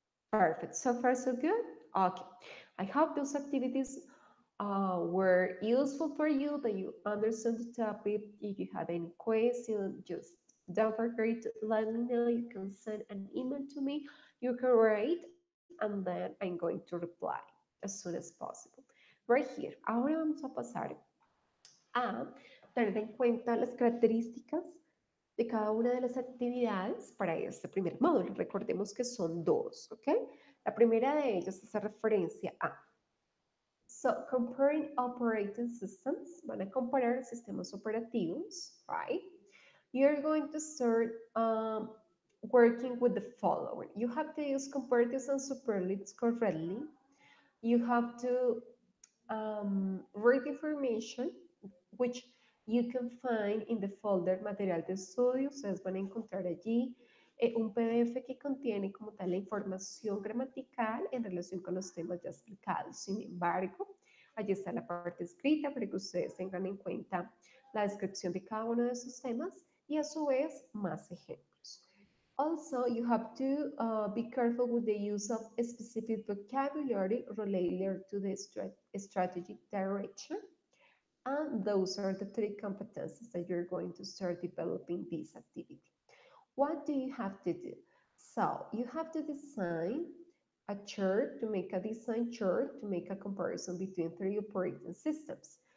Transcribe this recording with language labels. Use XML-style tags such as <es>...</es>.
<en>Perfect. So far, so good? Okay. I hope those activities were useful for you, that you understand the topic. If you have any questions, just don't forget to let me know. You can send an email to me. You can write, and then I'm going to reply as soon as possible. Right here.</en> <es>Ahora vamos a pasar a tener en cuenta las características de cada una de las actividades para este primer módulo. Recordemos que son dos, ¿ok? La primera de ellas hace referencia a,</es> <en>so comparing operating systems,</en> <es>van a comparar sistemas operativos,</es> <en>right? You're going to start working with the following. You have to use comparatives and superlatives correctly. You have to read information, which you can find in the folder material de estudio.</en> <es>Ustedes van a encontrar allí un PDF que contiene como tal la información gramatical en relación con los temas ya explicados. Sin embargo, allí está la parte escrita para que ustedes tengan en cuenta la descripción de cada uno de esos temas y a su vez más ejemplos.</es> <en>Also, you have to be careful with the use of a specific vocabulary related to the strategic direction. And those are the three competencies that you're going to start developing this activity. What do you have to do? So, you have to design a chart to make a design chart to make a comparison between three operating systems.</en>